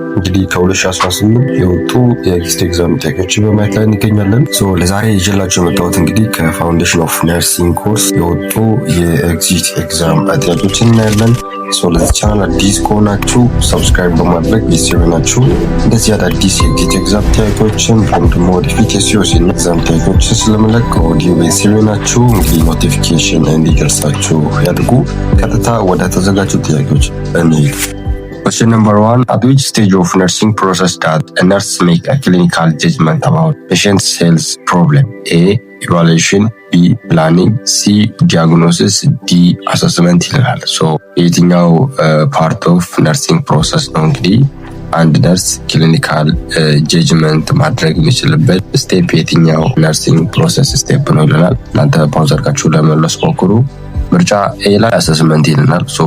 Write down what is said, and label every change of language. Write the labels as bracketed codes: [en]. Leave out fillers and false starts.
[am] እንግዲህ ከ2018 የወጡ የኤግዚት ኤግዛም ጥያቄዎችን በማየት ላይ እንገኛለን። ለዛሬ ይዤላችሁ የመጣሁት እንግዲህ ከፋውንዴሽን ኦፍ ነርሲንግ ኮርስ የወጡ የኤግዚት ኤግዛም ጥያቄዎችን እናያለን። ለዚህ ቻናል አዲስ ከሆናችሁ ሰብስክራይብ በማድረግ ቤተሰብ ናችሁ። እንደዚህ አዳዲስ የኤግዚት ኤግዛም ጥያቄዎችን እንዲሁም ደግሞ ወደፊት የሲኦሲ ኤግዛም ጥያቄዎችን ስለምለቅ ኦዲዮ ቤተሰብ ናችሁ። እንግዲህ ኖቲፊኬሽን እንዲደርሳችሁ ያድርጉ። ቀጥታ ወደ ተዘጋጁ ጥያቄዎች እንሂድ። [en] Question number 1. At which stage of nursing process does a nurse make a clinical judgment about patient's health problem? A. Evaluation, B. Planning, C. Diagnosis, D. Assessment [am] ይላል። የትኛው ፓርት ኦፍ ነርሲንግ ፕሮሰስ ነው እንግዲህ አንድ ነርስ ክሊኒካል ጀጅመንት ማድረግ የሚችልበት ስቴፕ የትኛው ነርሲንግ ፕሮሰስ ስቴፕ ነው ይለናል። እናንተ ፓውዝ አድርጋችሁ ለመመለስ ሞክሩ። ምርጫ ኤ ላይ አሰስመንት ይለናል።